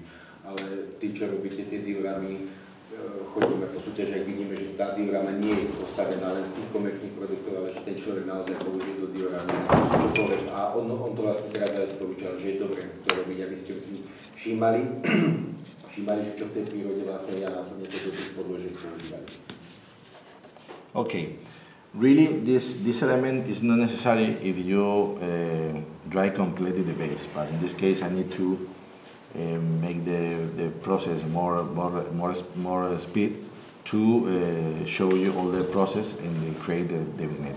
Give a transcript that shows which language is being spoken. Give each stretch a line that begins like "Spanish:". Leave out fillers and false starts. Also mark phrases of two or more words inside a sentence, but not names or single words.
Slovak: Ale tí, čo robíte tie dioramy, chodíme po súťaži, ak vidíme, že tá diorama nie je postavená len z tých komerčných produktov, ale že ten človek naozaj použije do dioramy čokoľvek. A on to vlastne teraz aj odporúčal, že je dobré to robiť, aby ste si všímali, že čo v tej prírode vlastne ja následne to do tých podložiek používali.
English: Okay, really this element is not necessary if you dry completely the base, but in this case I need to make the process more speed to show you all the process and create the vignette.